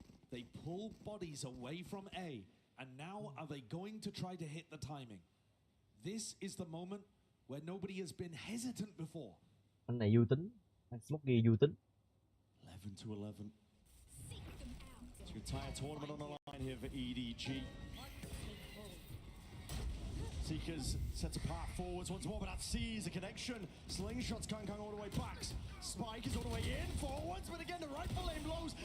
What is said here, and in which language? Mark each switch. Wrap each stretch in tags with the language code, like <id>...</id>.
<en>They pull bodies away from A, and now are they going to try to hit the timing? This is the moment where nobody has been hesitant before.</en> <vi>Anh này vui tính, anh Smokey vui tính.</vi> <en>11-11. The entire tournament on the line here for EDG. Seekers sets a path forwards once more, but that sees a connection. Slingshots Kang all the way back. Spike is all the way in forwards, but again the rifle aim blows.</en>